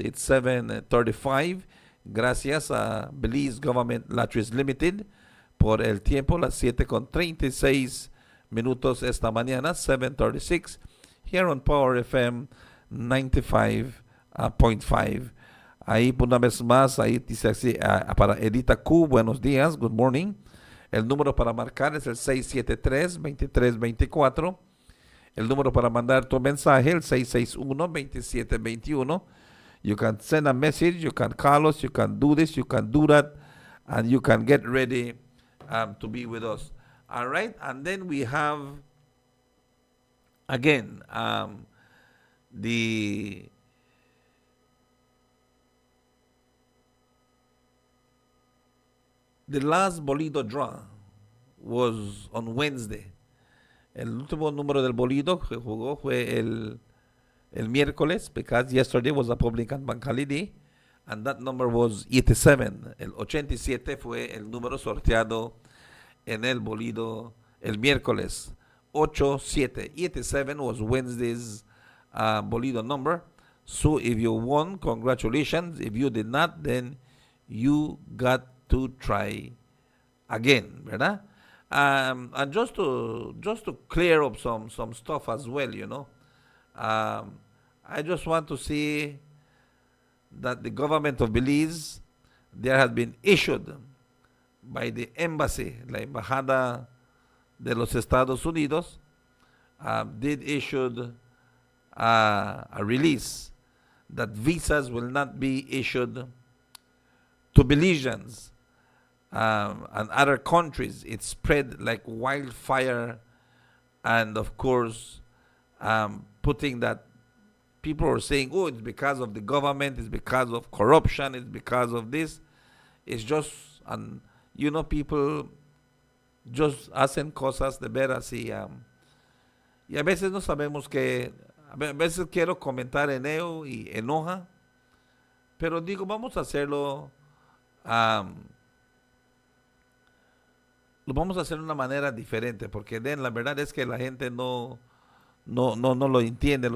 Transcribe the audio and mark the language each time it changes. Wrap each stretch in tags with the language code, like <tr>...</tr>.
<en>It's 7:35.</en> <es>Gracias a Belize Government Lotteries Limited por el tiempo, las 7:36 minutos esta mañana, 7:36,</es> <en>here on Power FM 95.5.</en> <es>Ahí por una vez más, ahí dice así, para Edita Q, buenos días,</es> <en>good morning.</en> <es>El número para marcar es el 673-2324. El número para mandar tu mensaje, el 661-2721.</es> <en>You can send a message, you can call us, you can do this, you can do that, and you can get ready to be with us. All right, and then we have, again, the last Bolido draw was on Wednesday.</en> <es>El último número del Bolido que jugó fue el miércoles,</es> <en>because yesterday was a public and bank holiday, and that number was 87.</en> <es>El 87 fue el número sorteado en el Bolido el miércoles. 87.</es> <en>87 was Wednesday's Bolido number. So if you won, congratulations. If you did not, then you got to try again,</en> <es>¿verdad?</es> <en>And just to clear up some stuff as well, you know. I just want to see that the government of Belize, there has been issued by the embassy,</en> <es>la embajada de los Estados Unidos,</es> <en>did issue a release that visas will not be issued to Belizeans and other countries. It spread like wildfire, and of course, putting that people are saying, oh, it's because of the government, it's because of corruption, it's because of this. It's just, and you know, people just</en> <es>hacen cosas de veras y a veces no sabemos que, a veces quiero comentar en ello y enoja, pero digo, vamos a hacerlo, lo vamos a hacer de una manera diferente, porque la verdad es que la gente no lo entiende.</es>